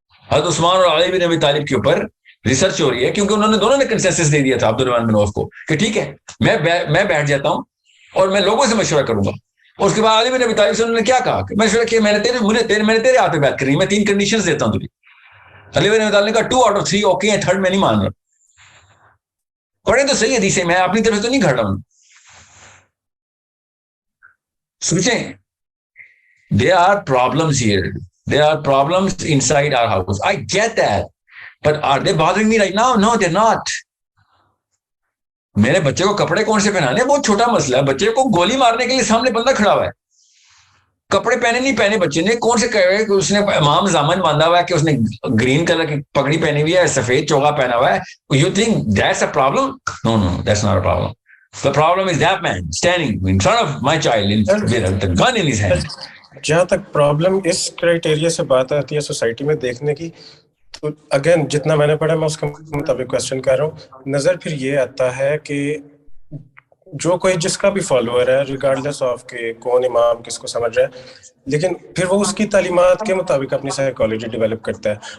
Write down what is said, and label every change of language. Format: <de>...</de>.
<ur>حضرت عثمان اور علی بن ابی طالب کے اوپر ریسرچ ہو رہی ہے، کیونکہ انہوں نے دونوں نے کنسنسس دے دیا تھا عبد الرحمن بن عوف کو کہ ٹھیک ہے میں بیٹھ جاتا ہوں اور میں لوگوں سے مشورہ کروں گا. اور اس کے بعد علی بن ابی طالب سے انہوں نے کیا کہا کہ مشورہ کیا، میں نے تیرے ہاتھ پہ بات کرنی، میں 3 کنڈیشنز دیتا ہوں تجھے. علی بن ابی طالب نے کہا 2 out of 3 اوکے ہیں، 3rd میں نہیں مان رہا. پڑھیں تو صحیح حدیثیں، میں اپنی طرف تو نہیں کھڑ رہا ہوں.</ur> <en>سوچیں، there are problems here, there are problems inside our house. I get that, but are they bothering me right now? No, they're not.</en> <ur>میرے بچے کو کپڑے کون سے پہنانے بہت چھوٹا مسئلہ ہے. بچے کو گولی مارنے کے لیے سامنے بندہ کھڑا ہوا ہے، کپڑے پہنے نہیں پہنے بچے نے، کون سے کہے کہ اس نے امام زامن باندھا ہوا ہے، کہ اس نے گرین کلر کی پگڑی پہنی ہوئی ہے، سفید چوغا پہنا ہوا ہے.</ur> <en>You think that's a problem? No, that's not a problem. The problem is that man standing in front of my child with the gun in his hand.</en> <ur>جہاں تک پرابلم اس کرائٹیریا سے بات آتی ہے سوسائٹی میں دیکھنے کی، تو اگین جتنا میں نے پڑھا میں اس کے مطابق کوشچن کر رہا ہوں. نظر پھر یہ آتا ہے کہ جو کوئی جس کا بھی فالوور ہے، ریگارڈلیس آف کہ کون امام کس کو سمجھ رہا ہے، لیکن پھر وہ اس کی تعلیمات کے مطابق اپنی سائیکالوجی ڈیولپ کرتا ہے.</ur>